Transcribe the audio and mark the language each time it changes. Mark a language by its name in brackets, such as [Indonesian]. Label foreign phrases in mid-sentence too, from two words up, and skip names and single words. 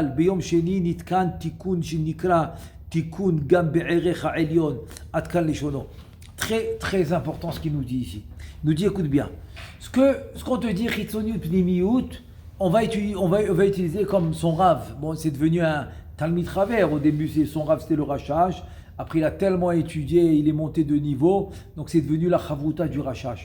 [Hebrew] ביום שני נתקן תיקון שנקרא תיקון גם בערך העליון עד כאן לשונו. [French] Très très important ce qu'il nous dit ici. Il nous dit écoute bien. Ce qu'on te dit [Hebrew] חיצוניות פנימיות, [French] on va utiliser comme son Rav. Bon, c'est devenu un [Hebrew] תלמיד חבר. [French] Au début, son Rav c'était le Rashash. Après, il a tellement étudié, il est monté de niveau. Donc, c'est devenu la Chavruta du Rashash.